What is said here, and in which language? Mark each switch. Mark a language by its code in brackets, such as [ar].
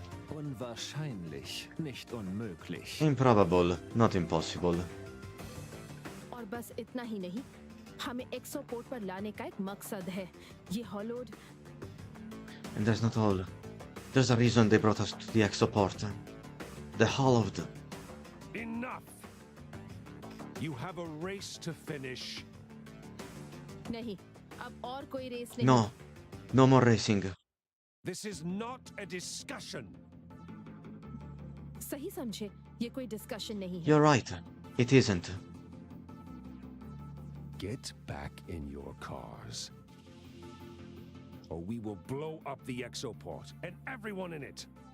[de] Unwahrscheinlich, nicht unmöglich. [en] Improbable, not impossible. [hi] और बस इतना ही नहीं, हमें एक्सोपोर्ट पर लाने का एक मकसद है। ये hollowed [en] And that's not all. There's a reason they brought us to the exoport. The Hollowed. Enough! You have a race to finish. [hi] नहीं, अब और कोई रेस नहीं। [en] No. No more racing. This is not a discussion. [hi] सही समझे, ये कोई discussion नहीं है। [en] You're right. It isn't. Get back in your cars, or we will blow up the exoport and everyone in it.